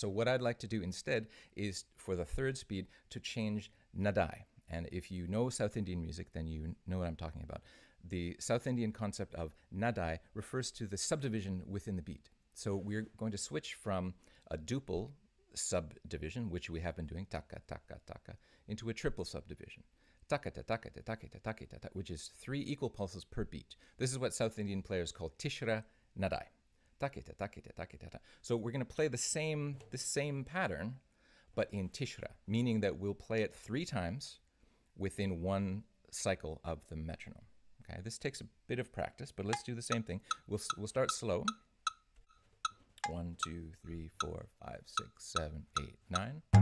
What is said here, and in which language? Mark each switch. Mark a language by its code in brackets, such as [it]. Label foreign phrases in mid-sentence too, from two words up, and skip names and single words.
[en] So what I'd like to do instead is for the third speed to change nadai. And if you know South Indian music, then you know what I'm talking about. The South Indian concept of nadai refers to the subdivision within the beat. So we're going to switch from a duple subdivision, which we have been doing, taka, taka, taka, into a triple subdivision, taka, ta, taka, ta, taka, ta, taka, ta, ta, which is 3 equal pulses per beat. This is what South Indian players call [ta] tishra nadai. Taka, ta, taka, ta, taka, ta, ta. [en] So we're going to play the same pattern, but in tishra, meaning that we'll play it 3 times within one cycle of the metronome. Okay, this takes a bit of practice, but let's do the same thing. We'll start slow. 1, 2, 3, 4, 5, 6, 7, 8, 9.